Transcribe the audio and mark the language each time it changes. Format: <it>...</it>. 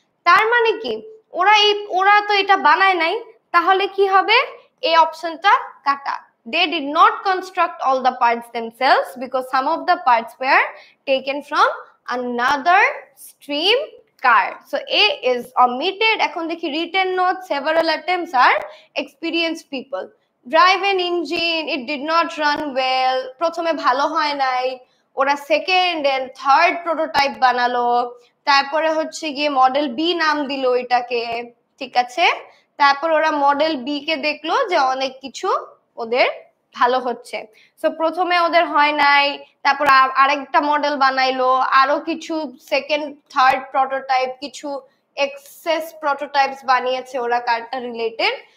<bn>তার মানে কি ওরা তো এটা বানায় নাই, তাহলে কি হবে? এই অপশনটা কাটা।</bn> <en>They did not construct all the parts themselves because some of the parts were taken from another stream car. So A is omitted.</en> <bn>এখন দেখি</bn> <en>written notes, several attempts are experienced people. Drive an engine, it did not run well.</en> <bn>প্রথমে ভালো হয় নাই, ওরা second and third prototype বানালো। তারপরে হচ্ছে গিয়ে মডেল বি নাম দিল এটাকে, ঠিক আছে? তারপর ওরা মডেল বি কে দেখলো যে অনেক কিছু ওদের ভালো হচ্ছে। সো প্রথমে ওদের হয় নাই, তারপর আরেকটা মডেল বানাইলো, আরো কিছু সেকেন্ড থার্ড প্রোটোটাইপ, কিছু এক্সেস প্রোটোটাইপস বানিয়েছে ওরা কারটা রিলেটেড।</bn>